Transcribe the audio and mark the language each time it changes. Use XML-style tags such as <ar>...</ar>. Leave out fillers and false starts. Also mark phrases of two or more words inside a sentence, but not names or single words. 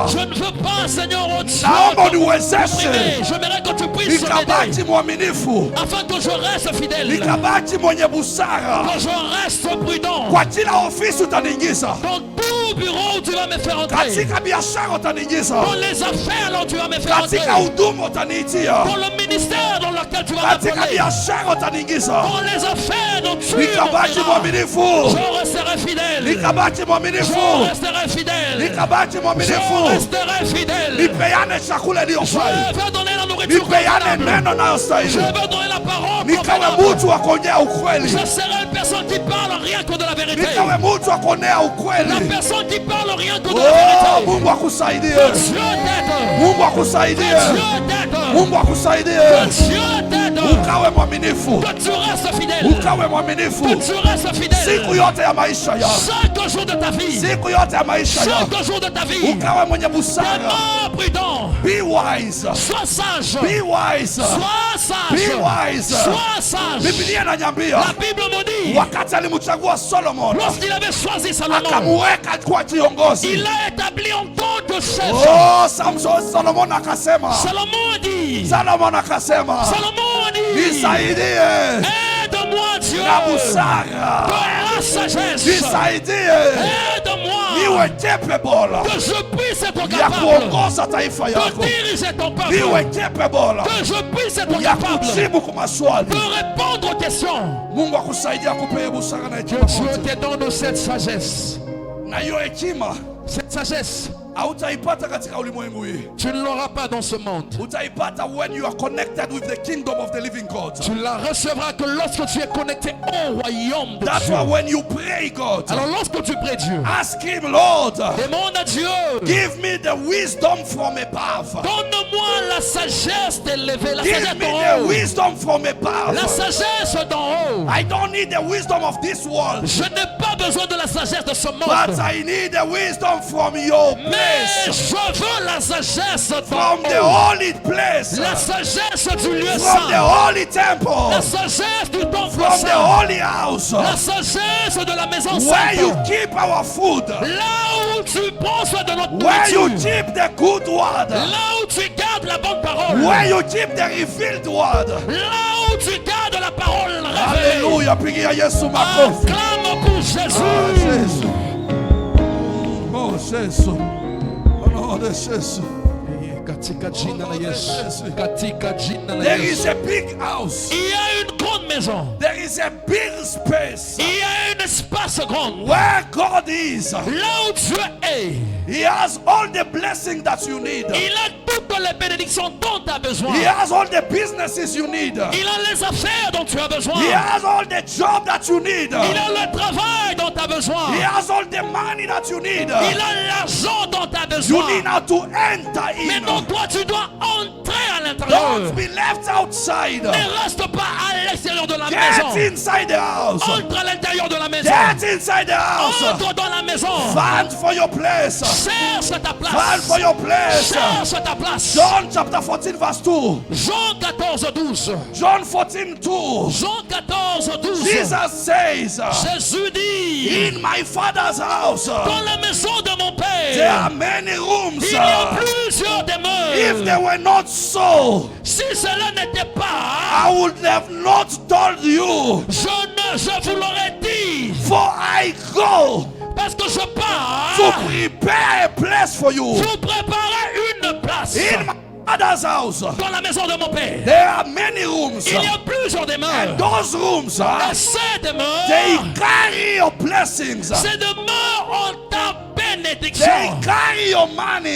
<fr>je ne veux pas, Seigneur,</fr> <sw>Naomba uniwezeshe</sw> <fr>j'aimerais que tu puisses</fr> <sw>nikabaki</sw> <fr>m'aider</fr> <sw>mwaminifu,</sw> <fr>afin que je reste fidèle,</fr> <sw>nikabaki mwenye busara</sw> <fr>que je reste prudent.</fr> <sw>kwa kila ofisi utaniingiza,</sw> <fr>Dans tout bureau, tu vas me faire entrer.</fr> <sw>katika biashara utaniingiza,</sw> <fr>Dans les affaires, là, tu vas me faire entrer.</fr> <sw>katika huduma utaniitia,</sw> <fr>Dans le ministère dans lequel tu vas</fr> <sw>katika</sw> <fr>m'appeler.</fr> <sw>biashara utaniingiza.</sw> <fr>Dans les affaires dont tu</fr> <sw>Nikabaki</sw> <fr>m'appelleras.</fr> <sw>mwaminifu,</sw> <fr>Je resterai fidèle.</fr> <sw>nikabaki mwaminifu,</sw> <fr>Je resterai fidèle.</fr> <sw>nikabaki</sw> <fr>Je</fr> <sw>mwaminifu.</sw> <fr>resterai fidèle.</fr> <sw>Nipeane chakula</sw> <fr>Je</fr> <sw>iliyofai,</sw> <fr>veux donner la nourriture</fr> <sw>nipeane</sw> <fr>convenable.</fr> <sw>neno</sw> <fr>Je</fr> <sw>nayostahili,</sw> <fr>veux donner la parole</fr> <sw>nikawe</sw> <fr>convenable.</fr> <sw>mtu wa kuongea ukweli,</sw> <fr>Je serai une personne qui parle rien que de la vérité.</fr> <sw>nikawe mtu wa kuonea</sw> <fr>La</fr> <sw>ukweli.</sw> <fr>personne qui parle rien que de la Oh, vérité.</fr> <sw>Mungu akusaidie,</sw> <fr>Que Dieu t'aide.</fr> <sw>Mungu</sw> <fr>Que</fr> <sw>akusaidie,</sw> <fr>Dieu t'aide.</fr> <sw>Mungu akusaidie,</sw> <fr>Que Dieu t'aide.</fr> <sw>ukawe mwaminifu,</sw> <fr>Que tu restes fidèle.</fr> <sw>ukawe</sw> <fr>Que</fr> <sw>mwaminifu</sw> <fr>tu restes fidèle.</fr> <sw>siku yote ya maisha yako,</sw> <fr>Chaque jour de ta vie.</fr> <sw>siku yote ya maisha yako,</sw> <fr>Chaque jour de ta vie.</fr> <sw>ukawe mwenye busara.</sw> <fr>Demeure prudent.</fr> <en>Be wise,</en> <fr>Sois sage.</fr> <en>be wise,</en> <fr>Sois sage.</fr> <en>be wise.</en> <fr>Sois sage.</fr> <sw>Biblia inaniambia</sw> <fr>La Bible me dit,</fr> <sw>wakati alimchagua Solomon</sw> <fr>lorsqu'il avait choisi Salomon,</fr> <sw>akamuweka kwa kiongozi.</sw> <fr>il l'a établi en tant que chef.</fr> <sw>Oh, Solomon akasema,</sw> <fr>Salomon dit,</fr> <sw>Solomon akasema,</sw> <fr>Salomon dit,</fr> <sw>nisaidie</sw> <fr>aide-moi Dieu</fr> <sw>na busara,</sw> <fr>de la sagesse.</fr> <sw>nisaidie</sw> <fr>Aide-moi</fr> <sw>niwe capable</sw> <fr>que je puisse être</fr> <sw>ya</sw> <fr>capable</fr> <sw>kuongoza taifa</sw> <fr>de</fr> <sw>yako,</sw> <fr>diriger ton peuple.</fr> <sw>niwe capable</sw> <fr>Que je puisse être</fr> <sw>ya</sw> <fr>capable</fr> <sw>kujibu kwa maswali.</sw> <fr>de répondre aux questions.</fr> <sw>Mungu akusaidia akupe busara na</sw> <fr>Que</fr> <sw>hekima</sw> <fr>Dieu</fr> <sw>zote.</sw> <fr>te donne cette sagesse.</fr> <sw>Na hiyo hekima</sw> <fr>Cette sagesse,</fr> <sw>hautaipata katika ulimwengu hii.</sw> <fr>tu ne l'auras pas dans ce monde.</fr> <en>Utaipata when you are connected with the kingdom of the living God.</en> <fr>Tu la recevras que lorsque tu es connecté au royaume de</fr> <en>That's</en> <fr>Dieu.</fr> <en>why when you pray God,</en> <fr>Alors lorsque tu pries Dieu,</fr> <en>ask him, Lord,</en> <fr>demande à Dieu,</fr> <en>give me the wisdom from above.</en> <fr>donne-moi la sagesse d'élever, la</fr> <en>Give</en> <fr>sagesse</fr> <en>me</en> <fr>d'en</fr> <en>the</en> <fr>haut.</fr> <en>wisdom from</en> <fr>La</fr> <en>above.</en> <fr>sagesse d'en haut.</fr> <en>I don't need the wisdom of this world,</en> <fr>Je n'ai pas besoin de la sagesse de ce</fr> <en>but</en> <fr>monde.</fr> <en>I need the wisdom from your</en> <fr>Mais</fr> <en>place,</en> <fr>je veux la sagesse d'en</fr> <en>from the</en> <fr>haut.</fr> <en>holy place,</en> <fr>La sagesse du lieu</fr> <en>from the</en> <fr>saint.</fr> <en>holy</en> <fr>La</fr> <en>temple,</en> <fr>sagesse du temple</fr> <en>from the</en> <fr>saint.</fr> <en>holy house,</en> <fr>La sagesse de la maison</fr> <en>where you</en> <fr>sainte.</fr> <en>keep our food,</en> <fr>Là où tu prends soin de notre</fr> <en>where you</en> <fr>nourriture.</fr> <en>keep the good word,</en> <fr>Là où tu gardes la bonne parole.</fr> <en>where you keep the revealed word.</en> <fr>Là où tu gardes la parole révélée. Alléluia,</fr> <sw>pigia Yesu makofi.</sw> <fr>Acclame pour Ah, Jésus. Jésus. Oh, Jésus. Au nom de Jésus.</fr> <sw>Katika jina la Yesu. Katika jina la</sw> <en>There</en> <sw>Yesu.</sw> <en>is a big house.</en> <fr>Il y a une grande maison.</fr> <en>There is a big space</en> <fr>Il y a un espace grand.</fr> <en>where God is.</en> <fr>Là où Dieu est,</fr> <en>He has all the blessing that you need.</en> <fr>il a toutes les bénédictions dont tu as besoin.</fr> <en>He has all the businesses you need.</en> <fr>Il a les affaires dont tu as besoin.</fr> <en>He has all the job that you need.</en> <fr>Il a le travail dont tu as besoin.</fr> <en>He has all the money that you need.</en> <fr>Il a l'argent dont tu as</fr> <en>You</en> <fr>besoin.</fr> <en>need now to enter</en> <fr>Maintenant,</fr> <en>in.</en> <fr>toi, tu dois entrer à l'intérieur.</fr> <en>Don't be left outside.</en> <fr>Ne reste pas à l'extérieur de la</fr> <en>Get</en> <fr>maison.</fr> <en>inside the house.</en> <fr>Entre à l'intérieur de la maison.</fr> <en>Get inside the house.</en> <fr>Entre dans la maison.</fr> <en>Find for your place.</en> <fr>Cherche ta</fr> <en>Find</en> <fr>place.</fr> <en>for your place.</en> <fr>Cherche ta place.</fr> <en>John chapter 14 verse 2.</en> <fr>Jean 14, 12.</fr> <en>John 14 2.</en> <fr>Jean 14, 12.</fr> <en>Jesus says,</en> <fr>Jésus dit,</fr> <en>in my father's house</en> <fr>dans la maison de mon</fr> <en>there</en> <fr>Père,</fr> <en>are many rooms.</en> <fr>il y a plusieurs</fr> <en>If</en> <fr>demeures.</fr> <en>they were not so,</en> <fr>Si cela n'était pas,</fr> <en>I would have not told you.</en> <fr>je vous l'aurais dit.</fr> <en>For I go</en> <fr>Parce que je pars</fr> <en>to prepare a place for you.</en> <fr>pour préparer une place.</fr> <en>In my father's house</en> <fr>Dans la maison de mon Père,</fr> <en>there are many rooms.</en> <fr>il y a plusieurs demeures.</fr> <en>And those rooms,</en> <fr>Et ces</fr> <en>they</en> <fr>demeures,</fr> <en>carry your blessings.</en> <fr>ces demeures ont ta bénédiction.</fr> <en>They carry your money.</en>